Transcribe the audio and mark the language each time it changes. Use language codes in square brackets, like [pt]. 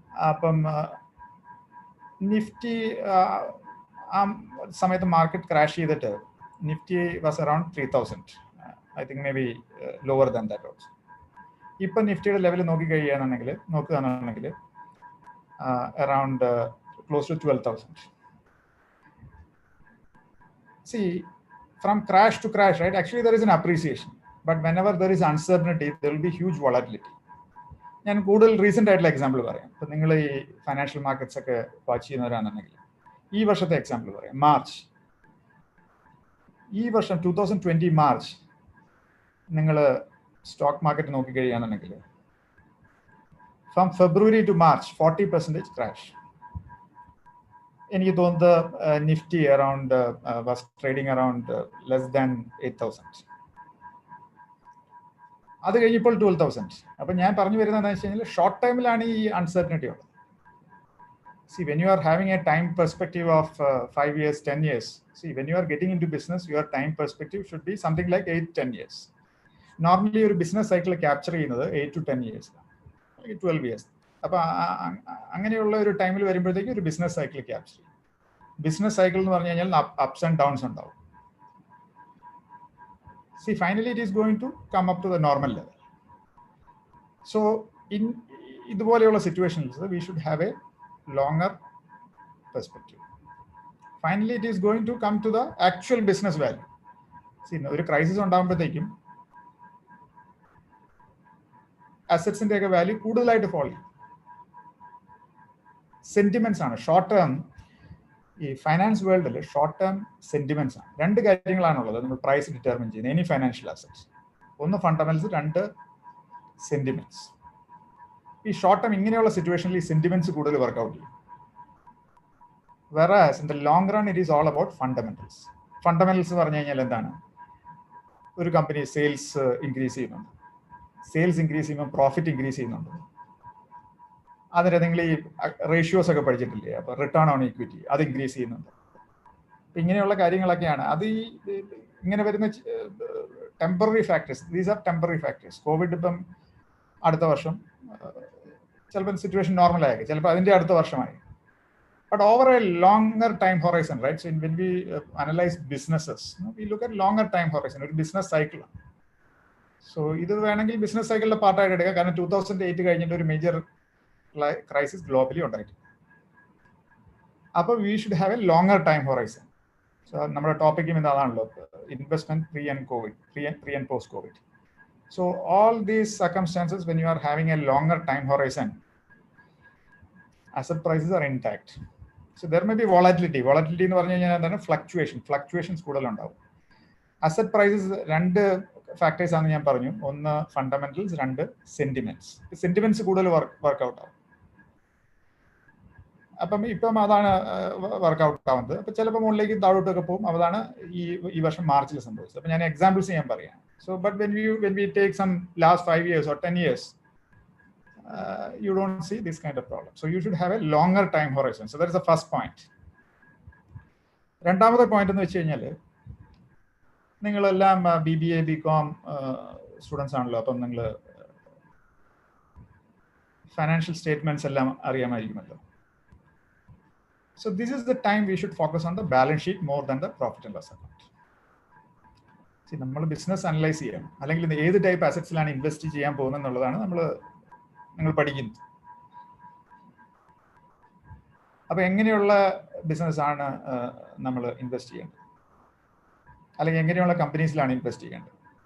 [ml] അപ്പം നിഫ്റ്റി ആ സമയത്ത് മാർക്കറ്റ് ക്രാഷ് ചെയ്തിട്ട് [en] Nifty was around 3000, I think maybe lower than that also. [ml] ഇപ്പം നിഫ്റ്റിയുടെ ലെവൽ നോക്കുകയാണെന്നുണ്ടെങ്കിൽ around [en] close to 12,000. See, from crash to crash, right? Actually, there is an appreciation, but whenever there is uncertainty, there will be huge volatility. [ml] ഞാൻ കൂടുതൽ recent ആയിട്ടുള്ള example പറയാം. ഇപ്പം നിങ്ങൾ ഈ ഫൈനാൻഷ്യൽ മാർക്കറ്റ്സ് ഒക്കെ വാച്ച് ചെയ്യുന്നവരാണെന്നുണ്ടെങ്കിൽ ഈ വർഷത്തെ എക്സാമ്പിൾ പറയാം. മാർച്ച്, ഈ വർഷം 2020 മാർച്ച് നിങ്ങൾ stock market നോക്കിക്കഴിയുകയാണെന്നുണ്ടെങ്കിൽ [en] From February to March 40% crash. [ml] എനിക്ക് തോന്നുന്നത് [en] Nifty around was trading around less than 8,000. [ml] അത് കഴിഞ്ഞപ്പോൾ 12,000. അപ്പം ഞാൻ പറഞ്ഞു വരുന്നത് എന്താണെന്ന് വെച്ച് കഴിഞ്ഞാൽ ഷോർട്ട് ടൈമിലാണ് ഈ അൺസർട്ടനിറ്റി ഉള്ളത്. [en] See, when you are having a time perspective of 5 years, 10 years, see, when you are getting into business, your time perspective should be something like 8-10 years. Normally, your business cycle capture ചെയ്യുന്നത് 8 to 10 years, 12 years. [ml] അപ്പോൾ അങ്ങനെയുള്ള ഒരു ടൈമിൽ വരുമ്പോഴത്തേക്ക് ഒരു business cycle capture ചെയ്യും. Business cycle എന്ന് പറഞ്ഞു കഴിഞ്ഞാൽ അപ്സ് ആൻഡ് ഡൗൺസ് ഉണ്ടാവും. [en] See, finally, it is going to come up to the normal level. So, in [ml] ഇതുപോലെയുള്ള situations [en] we should have a longer perspective. Finally, it is going to come to the actual business value. [ml] See, ഒരു crisis ഉണ്ടാകുമ്പോഴത്തേക്കും അസറ്റ്സിന്റെ ഒക്കെ value കൂടുതലായിട്ട് follow ചെയ്യും. Sentiments ആണ് short term. ഈ finance വേൾഡിൽ short term sentiments ആണ്. രണ്ട് കാര്യങ്ങളാണുള്ളത് നമ്മൾ പ്രൈസ് ഡിറ്റർമിൻ ചെയ്യുന്നത് എനി ഫൈനാൻഷ്യൽ അസറ്റ്സ്. ഒന്ന് ഫണ്ടമെന്റ്സ്, രണ്ട് സെന്റിമെന്റ്സ്. ഈ ഷോർട്ട് ടേം ഇങ്ങനെയുള്ള സിറ്റുവേഷനിൽ ഈ സെന്റിമെന്റ്സ് കൂടുതൽ വർക്ക്ഔട്ട് ചെയ്യും. [en] whereas in the long run it is all about fundamentals. [ml] Fundamentals പറഞ്ഞു കഴിഞ്ഞാൽ എന്താണ്? ഒരു കമ്പനി സെയിൽസ് ഇൻക്രീസ് ചെയ്യുന്നുണ്ട്, സെയിൽസ് ഇൻക്രീസ് ചെയ്യുമ്പോൾ പ്രോഫിറ്റ് ഇൻക്രീസ് ചെയ്യുന്നുണ്ട്. അതിന് നിങ്ങൾ ഈ റേഷ്യോസ് ഒക്കെ പഠിച്ചിട്ടില്ലേ? അപ്പോൾ റിട്ടേൺ ഓൺ ഇക്വിറ്റി അത് ഇൻക്രീസ് ചെയ്യുന്നുണ്ട്. അപ്പം ഇങ്ങനെയുള്ള കാര്യങ്ങളൊക്കെയാണ്. അത് ഈ ഇങ്ങനെ വരുന്ന temporary factors, [en] These are temporary factors. [ml] Covid ഇപ്പം അടുത്ത വർഷം ചിലപ്പോൾ സിറ്റുവേഷൻ നോർമൽ ആയേക്കും, ചിലപ്പോൾ അതിൻ്റെ അടുത്ത വർഷമായി. [en] But over a longer time horizon, right? So when we analyze businesses, we look at longer time horizon, [ml] ഒരു ബിസിനസ് സൈക്കിൾ. സോ ഇത് വേണമെങ്കിൽ ബിസിനസ് സൈക്കിളിലെ പാർട്ടായിട്ട് എടുക്കാം. കാരണം 2008 കഴിഞ്ഞിട്ട് ഒരു മേജർ ക്രൈസിസ് ഗ്ലോബലി ഉണ്ടായിട്ടുണ്ട്. [en] അപ്പോൾ we should have a longer time horizon. So [ml] നമ്മുടെ ടോപ്പിക്കും ഇതാണല്ലോ, investment [en] pre and post COVID. So all these circumstances, when you are having a longer time horizon, asset prices are intact. So there may be volatility. [ml] Volatility എന്ന് പറഞ്ഞു കഴിഞ്ഞാൽ എന്താണ്? Fluctuations കൂടുതലുണ്ടാവും. Asset prices രണ്ട് factors ആണ് ഞാൻ പറഞ്ഞു. ഒന്ന് fundamentals, രണ്ട് സെന്റിമെന്റ്സ്. സെന്റിമെന്റ്സ് കൂടുതൽ വർക്ക്ഔട്ട് ആവും. ഇപ്പം അതാണ് വർക്ക്ഔട്ട് ആവുന്നത്. അപ്പം ചിലപ്പോൾ മുകളിലേക്ക് താഴോട്ടൊക്കെ പോകും. അതാണ് ഈ വർഷം മാർച്ചിൽ സംഭവിച്ചത്. അപ്പം ഞാൻ എക്സാമ്പിൾസ് ഞാൻ പറയാം. [en] So but when we take some last 5 years or 10 years, you don't see this kind of problem. So you should have a longer time horizon. So that is the first point. [ml] രണ്ടാമത്തെ point എന്ന് വെച്ച് കഴിഞ്ഞാൽ, നിങ്ങളെല്ലാം BBA BCom students ആണല്ലോ. അപ്പം നിങ്ങൾ financial statements എല്ലാം അറിയാമായിരിക്കുമല്ലോ. [en] So this is the time we should focus on the balance sheet more than the profit and loss account. [ml] നമ്മൾ ബിസിനസ് അനലൈസ് ചെയ്യാം, അല്ലെങ്കിൽ ഏത് ടൈപ്പ് അസറ്റ്സിലാണ് ഇൻവെസ്റ്റ് ചെയ്യാൻ പോകുന്നത് എന്നുള്ളതാണ് നിങ്ങൾ പഠിക്കുന്നത്. അപ്പൊ എങ്ങനെയുള്ള ബിസിനസ് ആണ് നമ്മൾ ഇൻവെസ്റ്റ് ചെയ്യേണ്ടത്, അല്ലെങ്കിൽ എങ്ങനെയുള്ള കമ്പനീസിലാണ് ഇൻവെസ്റ്റ് ചെയ്യേണ്ടത്?